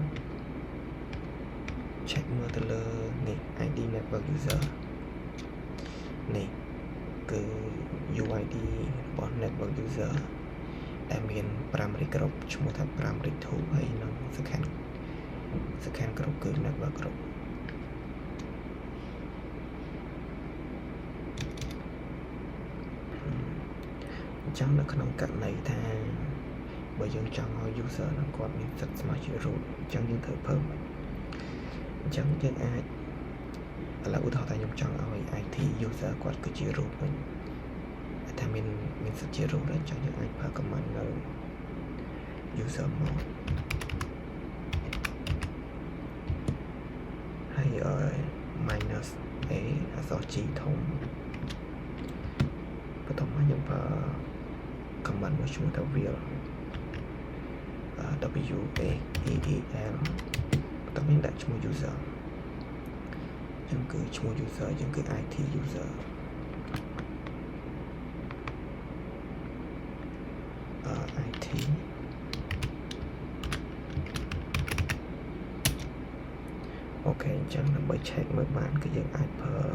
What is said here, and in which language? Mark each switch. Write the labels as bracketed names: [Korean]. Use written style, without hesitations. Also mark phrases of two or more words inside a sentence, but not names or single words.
[Khmer] check មើលទៅលើនេះ [English] ID network user [Khmer] នេះគឺ UID របស់ [English] network user [Khmer] ដែលមាន [English] primary group [Khmer] ឈ្មោះថា primary 2ហើយនិង [English] second group [Khmer] គឺ [English] network group [Khmer] អញ្ចឹងនៅក្នុងករណីថាបើយើងចង់ឲ្យ user នឹងគាត់មានសិទ្ធិស្មើជា root អញ្ចឹងយើងត្រូវพิ่មអញ្ចឹងយើងអាចឥឡូវឧទាហរណ៍ថាខ្ញុំចង់ឲ្យ [English] IT user [Khmer] គាត់គឺជា root វិញថាមានសិទ្ធិជា root អញ្ចឹងយើងអាចប្រើ command នៅ [English] user mode [Khmer] ហើយ [English] minus a [Khmer] អក្សរ G ធំបន្ទាប់មកយើងប្រើ command មួយឈ្មោះថា wheel [English] W A E E L [Khmer] បន្ទាប់មកដាក់ឈ្មោះ user អញ្ចឹងគឺឈ្មោះ user យើងគឺ [English] IT user IT [Khmer] អូខេអញ្ចឹងដើម្បី check មើលបានគឺយើងអាចប្រើ